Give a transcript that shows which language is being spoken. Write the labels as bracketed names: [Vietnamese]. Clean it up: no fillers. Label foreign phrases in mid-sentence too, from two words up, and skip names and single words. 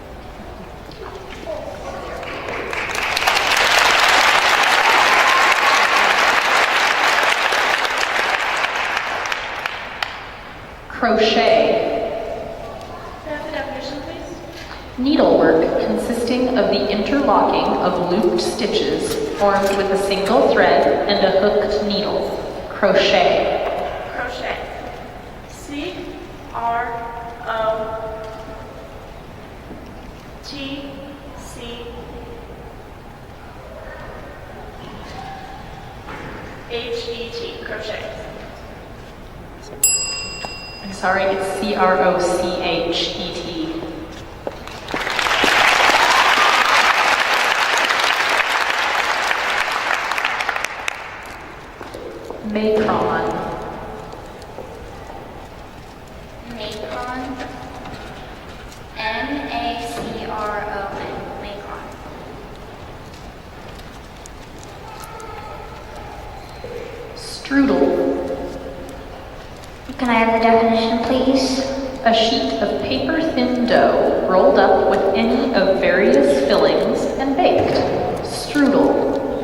[English] Crochet. Can I have the definition, please? Needlework consisting of the interlocking of looped stitches formed with a single thread and a hooked needle. Crochet. Crochet. C-R-O-T-C-H-E-T. Crochet. I'm sorry, it's C-R-O-C-H-E-T. Macron. Macron. M-A-C-R-O-N. Macron. Strudel. Can I have the definition, please? A sheet of paper-thin dough rolled up with any of various fillings and baked.